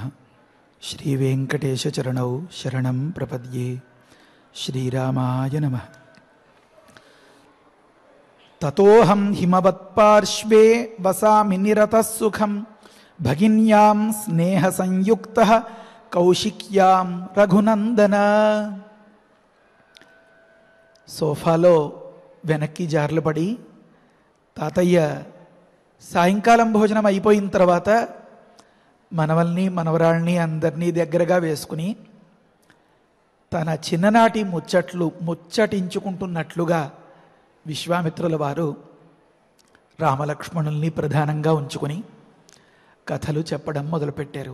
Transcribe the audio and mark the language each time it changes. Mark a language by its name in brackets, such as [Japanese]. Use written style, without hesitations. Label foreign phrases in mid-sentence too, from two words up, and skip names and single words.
[Sanskrit] श्री वेंकटेश चरणौ शरणं प्रपद्ये। श्रीरामाय नमः। ततोऽहं हिमवत्पार्श्वे वसामि निरतः सुखं भगिन्यां स्नेहसंयुक्तः कौशिक्यां रघुनंदन। [Telugu] సోఫాలో వెనక్కి జార్లు పడి తాతయ్య సాయంకాలం భోజనం అయిపోయిన తర్వాత మనవల్ని మనవరాళ్ళని అందరినీ దగ్గరగా వేసుకుని తన చిన్ననాటి ముచ్చటించుకుంటున్నట్లుగా విశ్వామిత్రుల వారు రామలక్ష్మణుల్ని ప్రధానంగా ఉంచుకొని కథలు చెప్పడం మొదలుపెట్టారు.